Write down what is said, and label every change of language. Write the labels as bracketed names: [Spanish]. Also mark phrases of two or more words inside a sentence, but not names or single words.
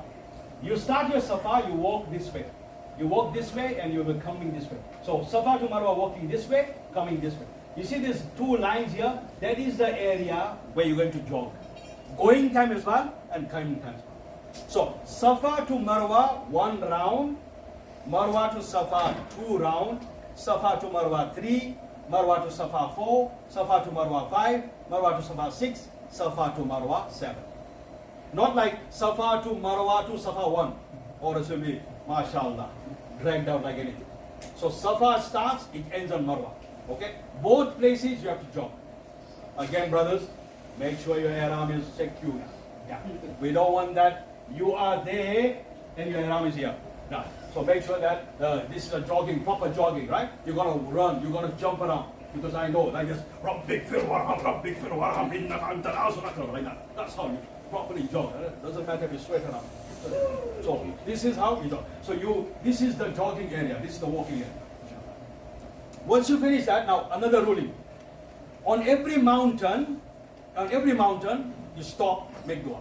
[English] You start your Safa, you walk this way. You walk this way and you will be coming this way. So Safa to Marwa walking this way, coming this way. You see these 2 lines here? That is the area where you're going to jog. Going time as well and coming time as well. So Safa to Marwa 1 round, Marwa to Safa 2 round, Safa to Marwa 3, Marwa to Safa 4, Safa to Marwa 5, Marwa to Safa 6, Safa to Marwa 7. Not like Safa to Marwa to Safa 1, or it will be, mashallah, dragged out like anything. So Safa starts, it ends on Marwa. Okay? Both places you have to jog. Again, brothers, make sure your ihram is secure. Yeah. We don't want that you are there and your ihram is here. No. So make sure that this is a jogging, proper jogging, right? You're going to run, you're going to jump around. Because I know, like this, [Arabic] رب اغفر وارحم إنك أنت الأعز, [English] like that. That's how you properly jog. Doesn't matter if you sweat around. So this is how you jog. So this is the jogging area, this is the walking area. Once you finish that, now another ruling. On every mountain, you stop, make dua.